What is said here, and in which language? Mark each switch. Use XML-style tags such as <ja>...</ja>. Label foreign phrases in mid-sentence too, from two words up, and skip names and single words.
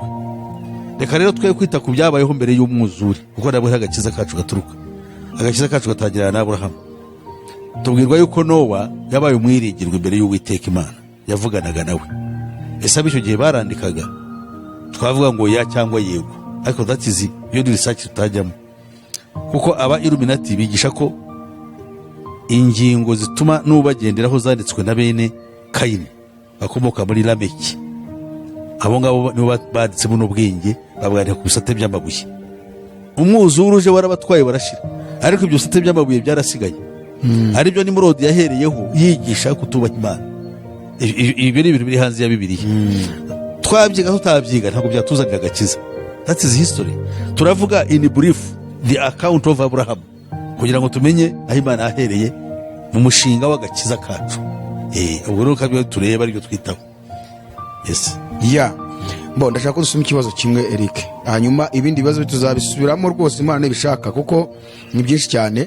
<rw>Reka rero twe kwita ku byabayeho mbere y'umwuzure, kuko nabwo agakiza kacu gaturuka. Agakiza kacu gatangirana na Aburahamu. Tubwirwa yuko Nowa yabaye umwiringirwa imbere y'Uwiteka Imana, yavuganaga nawe. Ese ab'icyo gihe barandikaga, twavuga ngo ya cyangwa yego, ariko</rw> <en>that is</en> <rw>iyo ni research tutajyamo, kuko aba Illuminati bigisha ko ingingo zituma n'ubagenderaho zanditswe na bene Kayini bakomoka muri Lameki. Abo ngabo nibo baditse buno bwenge, babwandika ku bisate by'amabuye. Umwuzure uje warabatwaye barashira, ariko ibyo bisate by'amabuye byarasigaye. Aribyo Nimurodi yahereyeho yigisha kutubaha Imana. Ibyo ni ibintu biri hanze ya Bibiliya. Twabyiga tutabyiga ntabwo byatuzanira agakiza.</rw> <en>That is history. Turavuga in brief the account of Abraham,</en> <rw>kugira ngo tumenye aho Imana yahereye mu mushinga w'agakiza kacu. Ubwo rero kabyo tureba aribyo twitaho.</rw> <en>Yes.</en> <rw>Ndashaka ko dusoma ikibazo kimwe Eric, hanyuma ibindi bibazo tuzabisubiramo rwose Imana nibishaka, kuko ni byinshi cyane.</rw>